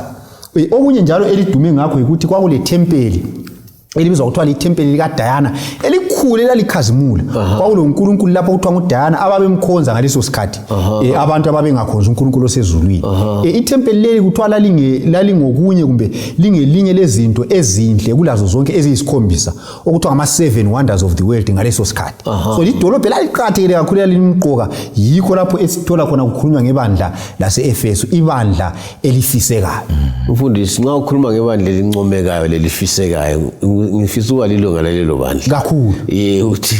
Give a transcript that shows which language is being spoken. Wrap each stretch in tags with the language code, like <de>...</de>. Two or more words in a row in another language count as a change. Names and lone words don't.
<nd>Okunye njalo elidume ngakho ukuthi kwakule tempeli elibizwa kuthiwa litempeli likaDiana elikhulu elalikhazimula. Kwawulonkulunkulu lapho kuthiwa nguDiana ababemkhonza ngaleso sikhathi. Abantu ababengakhonza uNkulunkulu osezulwini. Itempeli leli kuthiwa lalingokunye kumbe lingelinye lezinto ezinhle kulazo zonke eziyisikhombisa okuthiwa ngama7</nd> <en>wonders of the world</en> <nd>ngaleso sikhathi. So lidolobha laliqhathekile kakhulu elimqoka. Yikho lapho esithola khona kukhulunywa ngebandla laseEfesu, ibandla elifisekayo. Mfundisi, nxa ukhuluma ngebandla elincomekayo lelifisekayo ngifisa ukwalilunga lelo bandla kakhulu. Uthi</nd>